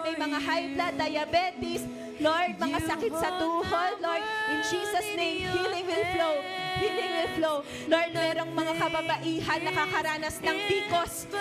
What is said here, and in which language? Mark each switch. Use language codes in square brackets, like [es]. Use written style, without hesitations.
[tl] May mga high blood, diabetes, Lord, mga sakit sa tuhod, Lord. [en] In Jesus' name, healing will flow. Healing will flow. [tl] Lord, merong mga kababaihan nakakaranas ng pikos.